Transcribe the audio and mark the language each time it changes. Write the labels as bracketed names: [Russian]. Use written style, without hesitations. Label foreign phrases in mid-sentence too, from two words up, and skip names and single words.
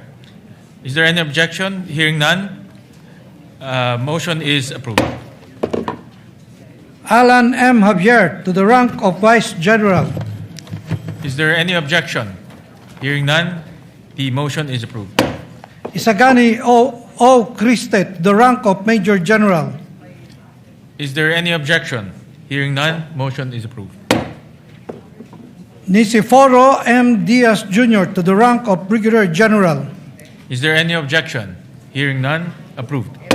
[English] Is there any objection? Hearing none. Motion is approved. Alan M. Javier to the rank of Vice General. Is there any objection? Hearing none. The motion is approved. Isagani O. Criste, the rank of Major General. Is there any objection? Hearing none. Motion is approved. Niceforo M. Diaz Jr. to the rank of Brigadier General. Is there any objection? Hearing none. Approved.